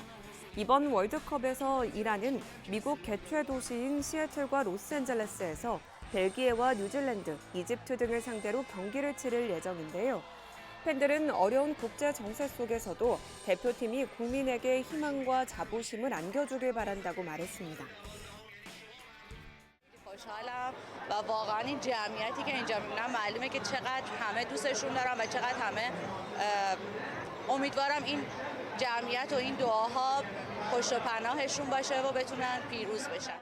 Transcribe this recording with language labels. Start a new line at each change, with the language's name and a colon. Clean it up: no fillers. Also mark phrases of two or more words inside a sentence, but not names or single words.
Korean: 이번 월드컵에서 이란은 미국 개최 도시인 시애틀과 로스앤젤레스에서 벨기에와 뉴질랜드, 이집트 등을 상대로 경기를 치를 예정인데요. 팬들은 어려운 국제 정세 속에서도 대표팀이 국민에게 희망과 자부심을 안겨주길 바란다고 말했습니다.
Persian: خوشحالم و واقعا این جمعیتی که اینجا میبینم معلومه که چقدر همه دوستشون دارن و چقدر همه امیدوارم این جمعیت و این دعاها پشت و پناهشون باشه و بتونن پیروز بشن.